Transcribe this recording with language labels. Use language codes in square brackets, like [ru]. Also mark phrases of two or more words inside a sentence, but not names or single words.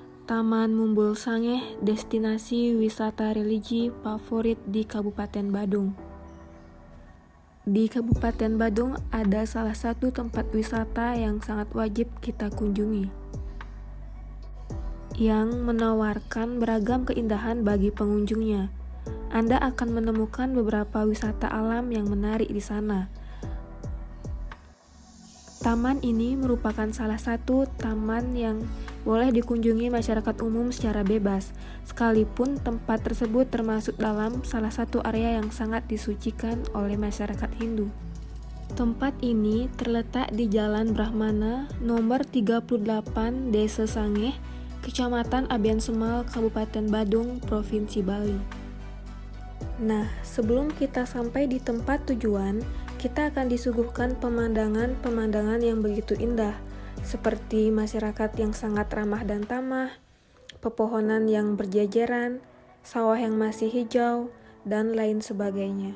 [id] Taman Mumbul Sangeh, destinasi wisata religi favorit di Kabupaten Badung. Di Kabupaten Badung ada salah satu tempat wisata yang sangat wajib kita kunjungi, yang menawarkan beragam keindahan bagi pengunjungnya. Anda akan menemukan beberapa wisata alam yang menarik di sana. Taman ini merupakan salah satu taman yang boleh dikunjungi masyarakat umum secara bebas, sekalipun tempat tersebut termasuk dalam salah satu area yang sangat disucikan oleh masyarakat Hindu. Tempat ini terletak di Jalan Brahmana, nomor 38, Desa Sangeh, Kecamatan Abian Semal, Kabupaten Badung, Provinsi Bali. Nah, sebelum kita sampai di tempat tujuan, kita akan disuguhkan pemandangan-pemandangan yang begitu indah, seperti masyarakat yang sangat ramah dan tamah, pepohonan yang berjajaran, sawah yang masih hijau, dan lain sebagainya.